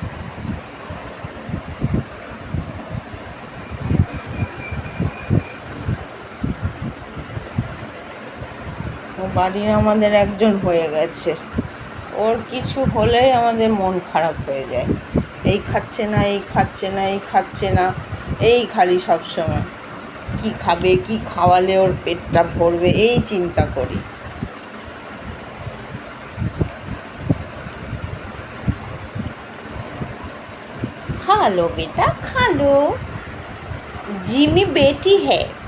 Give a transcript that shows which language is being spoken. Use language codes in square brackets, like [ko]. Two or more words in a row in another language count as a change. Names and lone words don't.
[bn] ও বাড়ির আমাদের একজন হয়ে গেছে, ওর কিছু হলেই আমাদের মন খারাপ হয়ে যায়। এই খাচ্ছে না, এই খাচ্ছে না, এই খাচ্ছে না, এই খালি সবসময় কি খাবে, কি খাওয়ালে ওর পেটটা ভরবে, এই চিন্তা করি। [hi] खा लो बेटा, खा लो, जिमी बेटी है।